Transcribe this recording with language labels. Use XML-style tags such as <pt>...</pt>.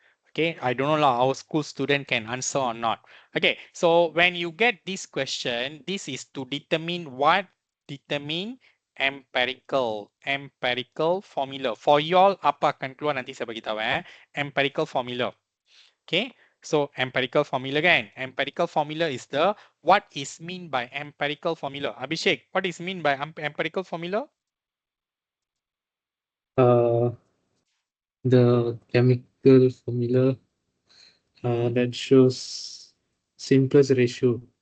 <en>Okay, I don't know lah, our school student can answer or not. Okay, so when you get this question, this is to determine what? Determine empirical formula.</en> <ms>For y'all, apa akan keluar nanti saya bagi tahu empirical formula.</ms> <en>Okay, so empirical formula kan? Empirical formula is the, what is mean by empirical formula? Abhishek, what is mean by empirical formula? The chemical formula that shows simplest ratio</en>